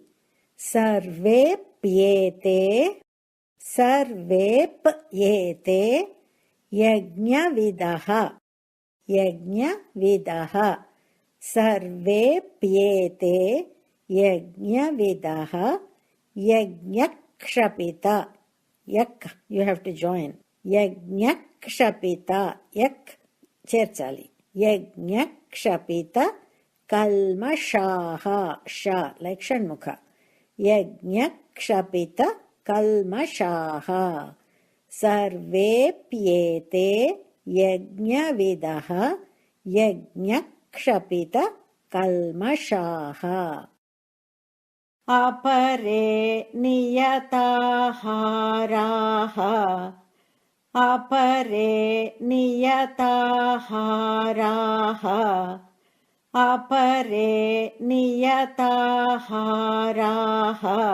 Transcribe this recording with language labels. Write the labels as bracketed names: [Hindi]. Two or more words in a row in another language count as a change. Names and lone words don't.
[Sanskrit] सर्वेप्येते यज्ञविदः यज्ञविदः सर्वेप्येते यज्ञविदः यज्ञक्षपित यक् [English] you have to join [Sanskrit] यज्ञक्षपित यक् చేర్చాలి యజ్ఞక్షపిత కల్మషాః ష like షణ్ముఖ యజ్ఞక్షపిత కల్మషాః సర్వేప్యేతే యజ్ఞవిదః యజ్ఞక్షపిత కల్మషాః अपरे नियताहाराः अपरे नियताहाराः अपरे नियताहाराः